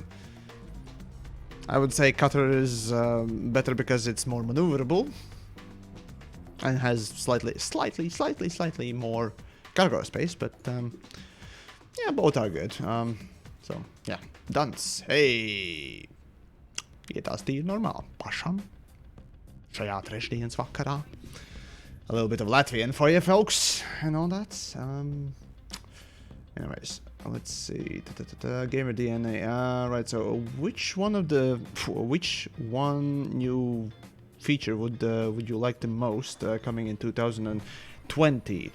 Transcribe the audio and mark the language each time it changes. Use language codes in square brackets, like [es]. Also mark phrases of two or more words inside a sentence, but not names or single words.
[en] I would say Cutter is better because it's more maneuverable and has slightly more cargo space, but yeah, both are good. So yeah, Dans. Hey! [lv] Ietās tīri normāli. Pašam. Šajā trešdienas vakarā. [en] A little bit of Latvian for you folks and all that. Anyways, let's see. Gamer DNA. Right. So, which one new feature would you like the most coming in 2020?